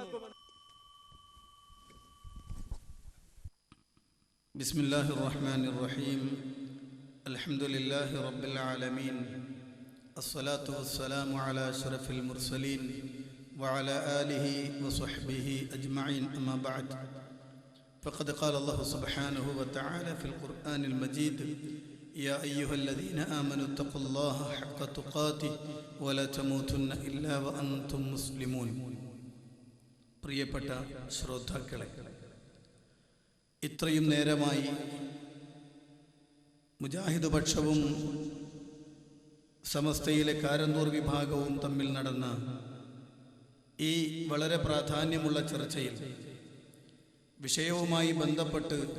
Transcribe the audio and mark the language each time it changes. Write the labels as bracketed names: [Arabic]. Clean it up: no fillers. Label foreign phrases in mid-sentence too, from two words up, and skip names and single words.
[Arabic] بسم الله الرحمن الرحيم. الحمد لله رب العالمين. الصلاة والسلام على أشرف المرسلين وعلى آله وصحبه أجمعين. أما بعد. فقد قال الله سبحانه وتعالى في القرآن المجيد: يا أيها الذين آمنوا اتقوا الله حق تقاته ولا تموتن إلا وأنتم مسلمون. [Malayalam] പ്രിയപ്പെട്ട ശ്രോതാക്കളെ, ഇത്രയും നേരമായി മുജാഹിദ് പക്ഷവും സമസ്തയിലെ കാരന്തൂർ വിഭാഗവും തമ്മിൽ നടന്ന ഈ വളരെ പ്രാധാന്യമുള്ള ചർച്ചയിൽ വിഷയവുമായി ബന്ധപ്പെട്ട്